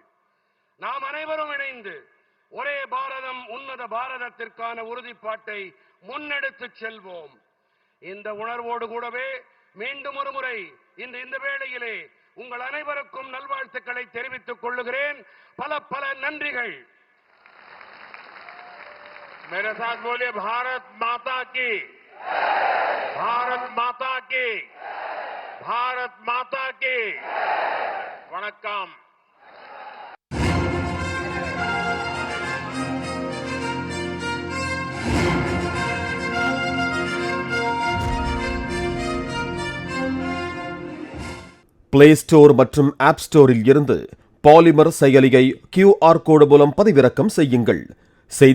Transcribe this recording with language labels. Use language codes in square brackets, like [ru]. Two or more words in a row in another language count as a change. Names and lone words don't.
[ta] நாம் அனைவரும் இணைந்து ஒரே பாரதம் உன்னத பாரதத்திற்கான உறுதிப்பாட்டை முன்னெடுத்துச் செல்வோம். இந்த உணர்வோடு கூடவே மீண்டும் ஒரு முறை இந்த வேளையிலே உங்கள் அனைவருக்கும் நல்வாழ்த்துக்களை தெரிவித்துக் கொள்ளுகிறேன். பல பல நன்றிகள். [hi] मेरे साथ बोलिए, भारत माता की, भारत माता की, भारत माता की। [ta] वणक्कम। பிளே ஸ்டோர் மற்றும் ஆப் ஸ்டோரில் இருந்து பாலிமர் செயலியை QR கோடு மூலம் பதிவிறக்கம் செய்யுங்கள்.